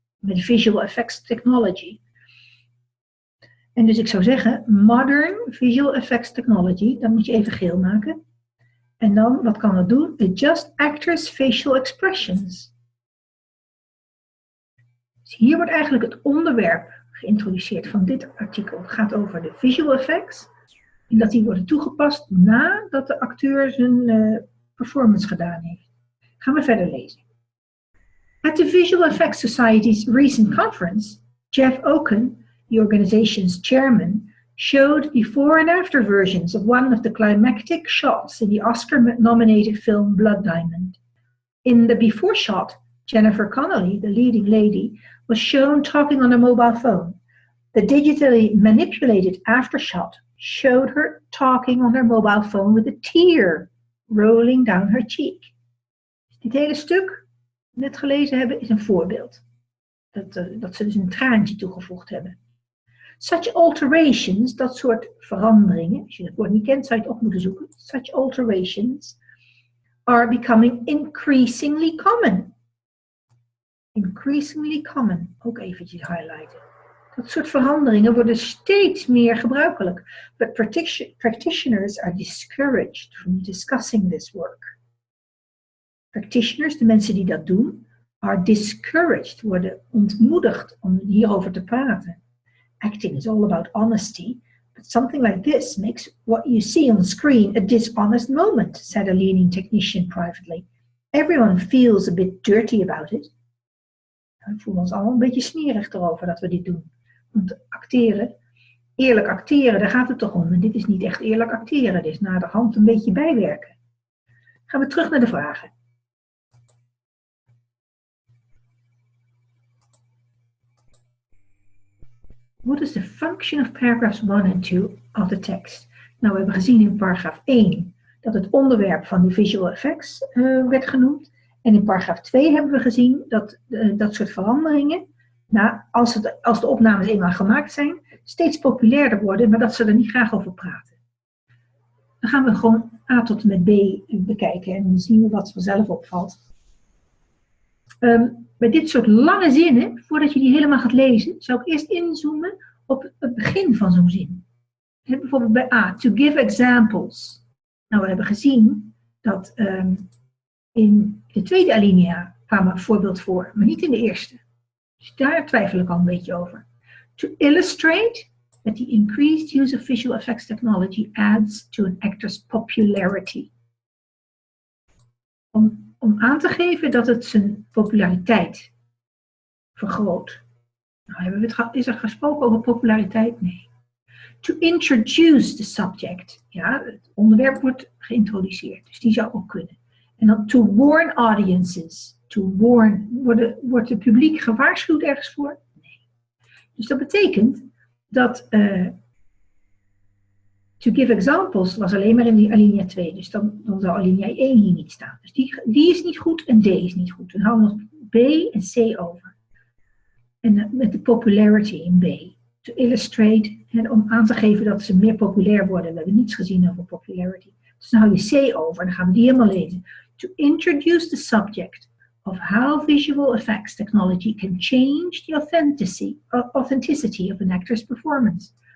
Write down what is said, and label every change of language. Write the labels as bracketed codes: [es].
[nl] Met visual effects technology. En dus ik zou zeggen, modern visual effects technology, dat moet je even geel maken. En dan, wat kan het doen? [en] Adjust actors' facial expressions. [nl] Dus hier wordt eigenlijk het onderwerp geïntroduceerd van dit artikel. Het gaat over de visual effects. En dat die worden toegepast nadat de acteur zijn performance gedaan heeft. Gaan we verder lezen. [en] At the Visual Effects Society's recent conference, Jeff Oken, the organization's chairman, showed before and after versions of one of the climactic shots in the Oscar-nominated film Blood Diamond. In the before shot, Jennifer Connelly, the leading lady, was shown talking on a mobile phone. The digitally manipulated after shot showed her talking on her mobile phone with a tear rolling down her cheek. [nl] Dit hele stuk net gelezen hebben is een voorbeeld. Dat ze dus een traantje toegevoegd hebben. [en] Such alterations, [nl] dat soort veranderingen, als je het woord niet kent zou je het op moeten zoeken. [en] Such alterations are becoming increasingly common. Increasingly common, [nl] ook eventjes highlighten. Dat soort veranderingen worden steeds meer gebruikelijk. [en] But practitioners are discouraged from discussing this work. [nl] Practitioners, de mensen die dat doen, [en] are discouraged, [nl] worden ontmoedigd om hierover te praten. [en] Acting is all about honesty, but something like this makes what you see on screen a dishonest moment, said a leading technician privately. Everyone feels a bit dirty about it. [nl] We voelen ons allemaal een beetje smerig erover dat we dit doen. Want acteren, eerlijk acteren, daar gaat het toch om. En dit is niet echt eerlijk acteren, dit is naderhand een beetje bijwerken. Gaan we terug naar de vragen. [en] What is the function of paragraphs 1 and 2 of the text? [nl] Nou, we hebben gezien in paragraaf 1 dat het onderwerp van de visual effects werd genoemd. En in paragraaf 2 hebben we gezien dat dat soort veranderingen, nou, als de opnames eenmaal gemaakt zijn, steeds populairder worden, maar dat ze er niet graag over praten. Dan gaan we gewoon A tot en met B bekijken en dan zien we wat vanzelf opvalt. Bij dit soort lange zinnen, voordat je die helemaal gaat lezen, zou ik eerst inzoomen op het begin van zo'n zin. Bijvoorbeeld bij A, [en] to give examples. [nl] Nou, we hebben gezien dat in de tweede alinea kwam een voorbeeld voor, maar niet in de eerste. Dus daar twijfel ik al een beetje over. [en] To illustrate that the increased use of visual effects technology adds to an actor's popularity. [nl] Om aan te geven dat het zijn populariteit vergroot. Nou, is er gesproken over populariteit? Nee. [en] To introduce the subject. [nl] Ja, het onderwerp wordt geïntroduceerd, dus die zou ook kunnen. En dan [en] to warn audiences. To warn, [nl] wordt het publiek gewaarschuwd ergens voor? Nee. Dus dat betekent dat [en] to give examples [nl] was alleen maar in die alinea 2. Dus dan zou alinea 1 hier niet staan. Dus die is niet goed en D is niet goed. Dan houden we nog B en C over. En met de popularity in B. [en] To illustrate. [nl] En om aan te geven dat ze meer populair worden. We hebben niets gezien over popularity. Dus dan hou je C over en dan gaan we die helemaal lezen. [en] to introduce the subject of how visual effects technology can change the authenticity of an actor's performance.